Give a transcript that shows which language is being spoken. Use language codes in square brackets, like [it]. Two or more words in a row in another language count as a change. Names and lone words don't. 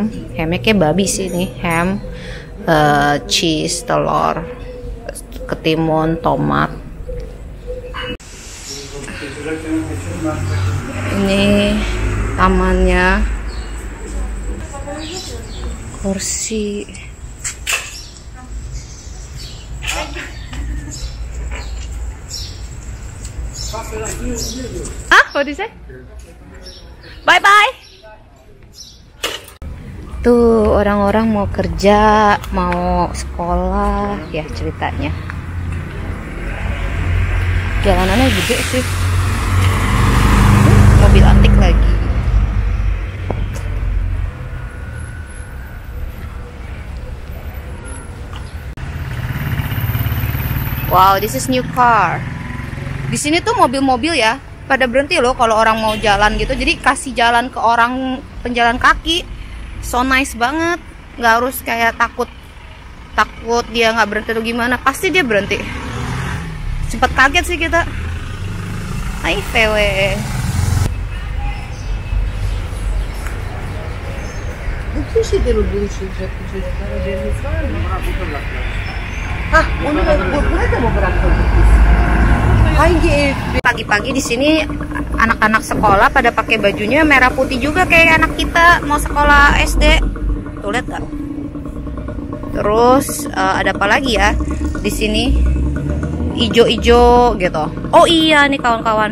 [id] Hamnya kayak babi sih ini. Ham, cheese, telur, ketimun, tomat. Ini tamannya, kursi. [en] What did you say? Bye bye. [id] Tuh orang-orang mau kerja, mau sekolah, ya ceritanya. Jalanannya gede sih. Mobil antik lagi. [en] Wow, this is new car. [id] Di sini tuh mobil-mobil ya pada berhenti loh kalau orang mau jalan gitu. Jadi kasih jalan ke orang penjalan kaki. [en] So nice [id] banget. Nggak harus kayak takut dia nggak berhenti atau gimana. Pasti dia berhenti. Sempet kaget sih kita. Hai VW. [tr] Bu şeyleri buluşacak bu çocuklar, haberiniz var mı? Onu burada mı bıraktık biz? Hangi ev? [id] Pagi-pagi di sini anak-anak sekolah pada pakai bajunya merah putih juga kayak anak kita mau sekolah SD. Tuh lihat gak? Terus ada apa lagi ya di sini? Ijo-ijo gitu. Oh iya nih kawan-kawan.